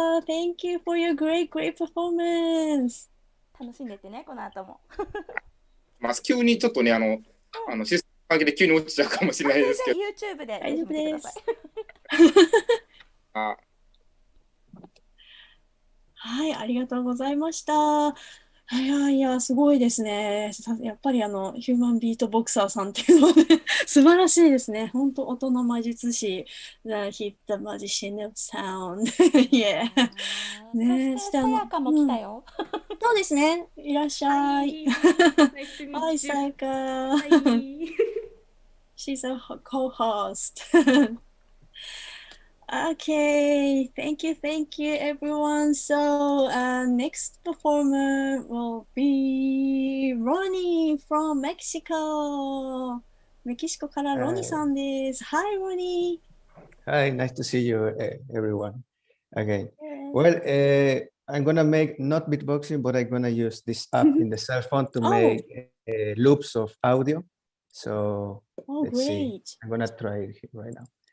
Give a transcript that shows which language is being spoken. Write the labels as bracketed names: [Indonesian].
[English] Thank you for your great performance. [Japanese] 楽しんでてね、この後も。急にちょっとね、システム関係で急に落ちちゃうかもしれないですけど。 YouTube で大丈夫です。はい、ありがとうございました。いや、すごいですね。やっぱりヒューマンビートボクサーさんっていうのはね、素晴らしいですね。本当、音の魔術師。 [English] He's the magician of sound. Yeah. ね、 [Japanese] そしてさやかも来たよ。そうですね。いらっしゃい。はい、さやか。 [English] She's a co-host. Okay, thank you, everyone. So, next performer will be Ronnie from Mexico. [Japanese] メキシコからロニさんです。 [English] Hi, Ronnie. Hi, nice to see you, everyone. Again. Well, I'm gonna make not beatboxing, but I'm gonna use this app in the cell phone to make loops of audio. So, let's see. I'm gonna try it right now.